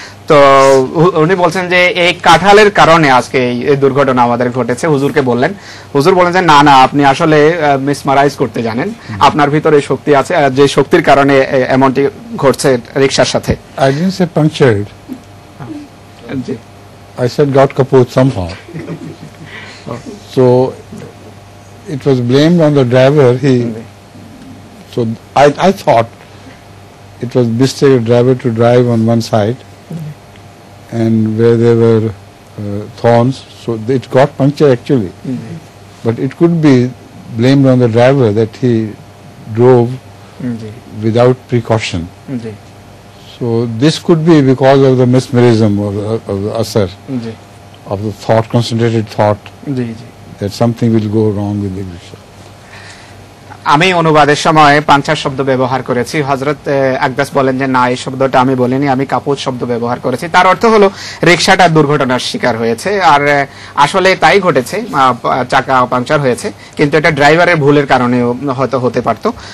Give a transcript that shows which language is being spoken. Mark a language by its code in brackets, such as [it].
[bn] তো উনি বলছেন যে এই কাঁঠালের কারণে আজকে এই দুর্ঘটনা আমাদের ঘটেছে। হুজুরকে বললেন, হুজুর বলেন যে না, আপনি আসলে মিসমারাইজ করতে জানেন, আপনার ভিতরে শক্তি আছে, যে শক্তির কারণে এমনটি ঘটছে রিকশার সাথে। [en] I didn't say punctured. I said got kaput somehow. So it was blamed on the driver. So I thought it was mistake of driver to drive on one side, and where there were thorns, so it got punctured actually. But it could be blamed on the driver that he drove without precaution. So this could be because of the mesmerism of the asar, of the thought, concentrated thought, that something will go wrong with the rickshaw. [bn] আমি অনুবাদের সময় puncture শব্দ ব্যবহার করেছি। হযরত আকদাস বলেন যে না, এই শব্দটা আমি বলিনি, আমি কাপুত শব্দ ব্যবহার করেছি। তার অর্থ হলো রিকশাটা দুর্ঘটনার শিকার হয়েছে, আর আসলে তাই ঘটেছে, চাকা পাঞ্চার হয়েছে, কিন্তু এটা ড্রাইভারের ভুলের কারণে হয়তো হতে পারত।